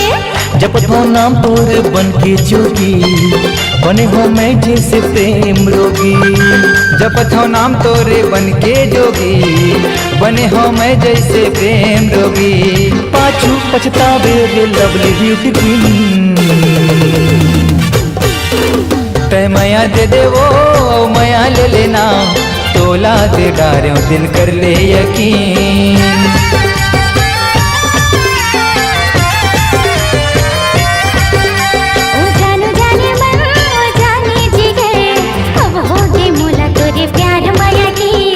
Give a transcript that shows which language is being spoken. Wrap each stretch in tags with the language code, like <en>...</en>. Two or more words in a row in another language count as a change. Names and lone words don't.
<hne>जपतो नाम तोर बन के जोगी, बने हो मैं जैसे प्रेम रोगी। जपत हो नाम तोरे बन के जोगी, बने हो मैं जैसे प्रेम रोगी। पाछू पछतावे रे</hne> <en>lovely beauty queen,</en> <hne>तय माया दे देवो माया ले लेना, तोला दे डारे दिल कर ले यकीन। ओ जानू जाने मन ओ जाने जिगर, अब होगे मोला तोरे प्यार माया की।</hne>